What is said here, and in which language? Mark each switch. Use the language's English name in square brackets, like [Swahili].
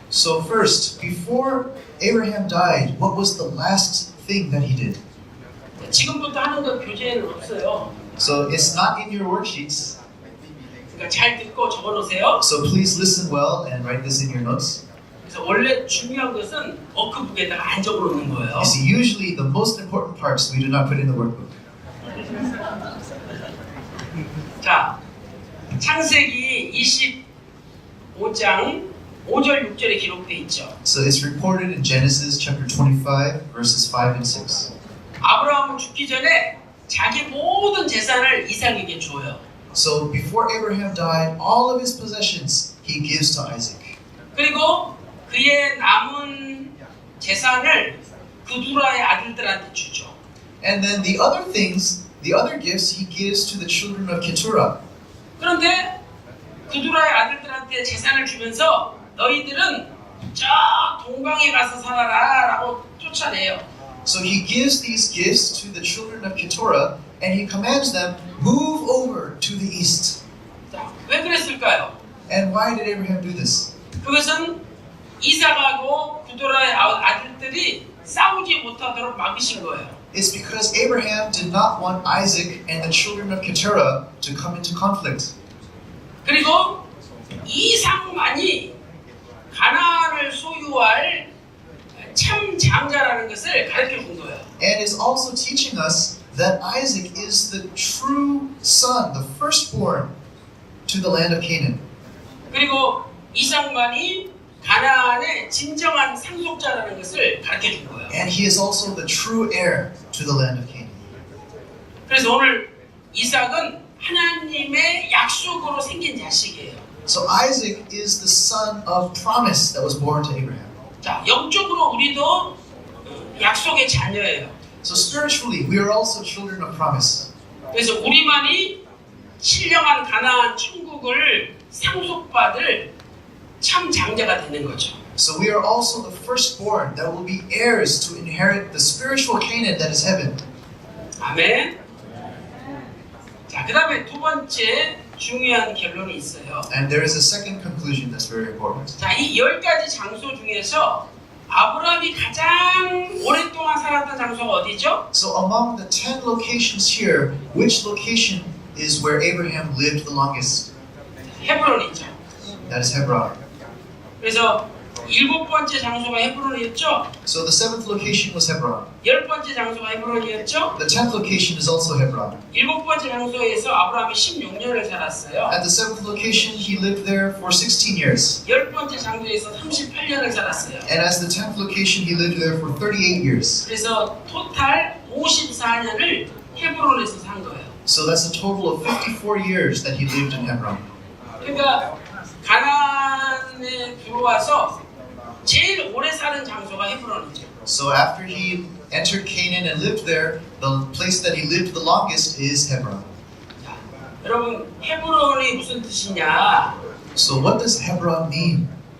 [English] So first, before Abraham died, what was the last thing that he did? [Korean] 지금부터 하는 건 교재에는 없어요. [English] So it's not in your worksheets. [Korean] 그러니까 잘 듣고 적어놓으세요. [English] So please listen well and write this in your notes. [Korean] 그래서 원래 중요한 것은 워크북에다가 안 적어놓는 거예요. [English] You see, usually the most important parts we do not put in the workbook. [Korean] 자, 창세기 25장 5절 6절에 기록돼 있죠. [English] So it's recorded in Genesis chapter 25, verses 5 and 6. [Korean] 아브라함은 죽기 전에 자기 모든 재산을 이삭에게 줘요. [English] So before Abraham died, all of his possessions he gives to Isaac. [Korean] 그리고 그의 남은 재산을 그두라의 아들들한테 주죠. [English] And then the other things, the other gifts he gives to the children of Keturah. [Korean] 그런데 그두라의 아들들한테 재산을 주면서 너희들은 저 동방에 가서 살아라라고 쫓아내요. [English] So he gives these gifts to the children of Keturah, and he commands them, move over to the east. [Korean] 자, 왜 그랬을까요? [English] And why did Abraham do this? [Korean] 그것은 이삭하고 그두라의 아들들이 싸우지 못하도록 막으신 거예요. [English] It's because Abraham did not want Isaac and the children of Keturah to come into conflict. [Korean] 그리고 이삭만이 가나안을 소유할 참 장자라는 것을 가르쳐 준 거예요. [English] And is also teaching us that Isaac is the true son, the firstborn to the land of Canaan. [Korean] 그리고 이삭만이 가나안의 진정한 상속자라는 것을 가르쳐 준 거예요. [English] And he is also the true heir to the land of Canaan. [Korean] 그래서 오늘 이삭은 하나님의 약속으로 생긴 자식이에요. [English] So Isaac is the son of promise that was born to Abraham. [Korean] 자, 영적으로 우리도 약속의 자녀예요. [English] So spiritually, we are also children of promise. [Korean] 그래서 우리만이 신령한 가나안 천국을 상속받을 참 장자가 되는 거죠. [English] So we are also the firstborn that will be heirs to inherit the spiritual Canaan that is heaven. [Korean] 아멘. 자, 그 다음에 두 번째 중요한 결론이 있어요. [English] And there is a second conclusion that's very important. [Korean] 자, 이 10가지 장소 중에서 아브라함이 가장 오랫동안 살았던 장소가 어디죠? [English] So among the 10 locations here, which location is where Abraham lived the longest? [Korean] 헤브론이죠. [English] That is Hebron. [Korean] 그래서 7번째 장소가 헤브론이었죠. [English] So the 7th location was Hebron. [Korean] 10번째 장소가 헤브론이었죠. [English] The 10th location is also Hebron. [Korean] 7번째 장소에서 아브라함이 16년을 살았어요. [English] At the 7th location, he lived there for 16 years. [Korean] 10번째 장소에서 38년을 살았어요. [English] And as the 10th location, he lived there for 38 years. [Korean] 그래서 토탈 54년을 헤브론에서 산 거예요. [English] So that's a total of 54 years that he lived in Hebron. [Korean] 그러니까 가나안에 들어와서 제일 오래 사는 장소가 헤브론이죠. [English] So after he entered Canaan and lived there, the place that he lived the longest is Hebron. [Korean] 자, 여러분 헤브론이 무슨 뜻이냐? [English] So what does Hebron mean?